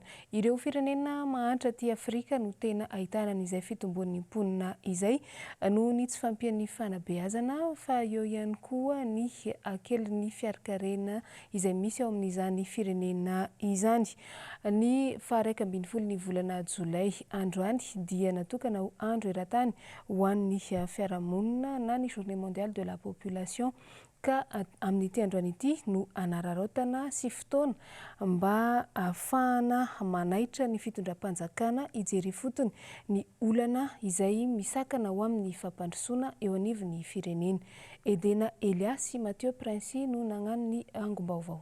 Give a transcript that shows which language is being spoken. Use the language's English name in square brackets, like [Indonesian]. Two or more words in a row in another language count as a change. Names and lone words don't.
[Malagasy] Ireo firenena mahantra aty Afrika no tena ahitana an'izay fitomboan'ny mponina izay noho ny tsy fampian'ny fanabeazana fa eo ihany koa ny akelin'ny fiarakarena izay misy ao amin'izany firenena izany. Ny faha 12 ny volana Jolay androany dia natokana ho andro eran-tany ho an'ny fiarahamonina na ny [French] journée mondiale de la population [Malagasy] ka amin'ity androany ity no anararaotana sy fotoana mba ahafahana manaitra ny fitondram-panjakana ijery fotony ny olana izay misakana ho amin'ny fampandrosoana eo anivon'ny firenena. Edena Elias sy Mathieu Prince no nagnano ny angom-baovao.